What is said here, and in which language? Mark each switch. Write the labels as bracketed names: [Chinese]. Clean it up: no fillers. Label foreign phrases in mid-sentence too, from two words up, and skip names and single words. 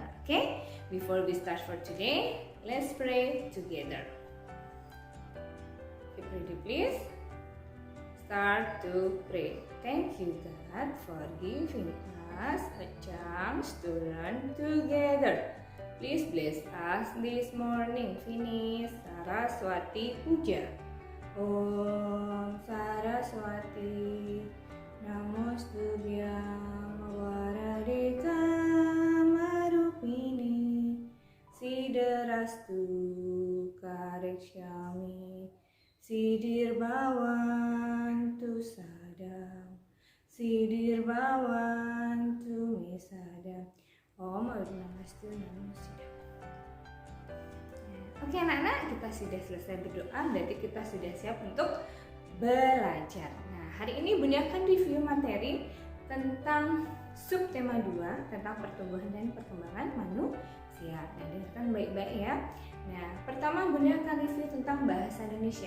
[English] Okay, before we start for today, let's pray together. Get ready please. Start to pray. Thank you God for giving us a chance to learn together. Please bless us this morning. Finish Saraswati Puja. [Sanskrit] Om Saraswati Namostubhyam Varadekam Marupini Siddharastu Karekshami Siddhirbawantu Sadam Siddhirbawantu Mesadam. Om Namastu Namaste. [Indonesian] Oke anak-anak, kita sudah selesai berdoa, berarti kita sudah siap untuk belajar. Nah, hari ini Bunda akan review materi tentang subtema 2 tentang pertumbuhan dan perkembangan manusia. Nah, dengarkan baik-baik ya. Nah, pertama Bunda akan review tentang bahasa Indonesia.